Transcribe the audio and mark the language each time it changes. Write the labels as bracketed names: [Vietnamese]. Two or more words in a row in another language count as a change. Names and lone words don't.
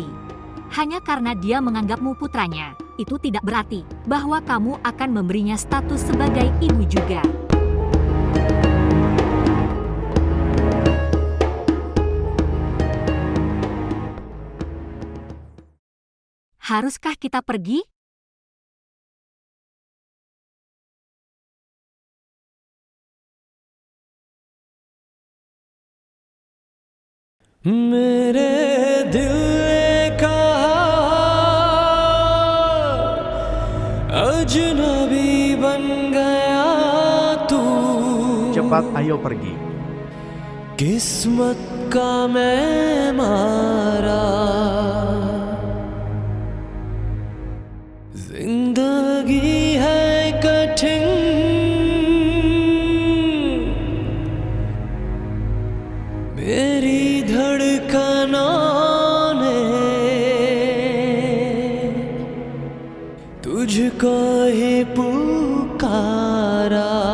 [Indonesian] Hanya karena dia menganggapmu putranya, itu tidak berarti bahwa kamu akan memberinya status sebagai ibu juga. Haruskah kita pergi? [Hindi] मेरे दिल ने कहा अजनबी बन गया तू [Indonesian] Cepat ayo pergi. [Hindi] किस्मत का मैं मारा जिंदगी है कठिन मेरी धड़कनों ने तुझको ही पुकारा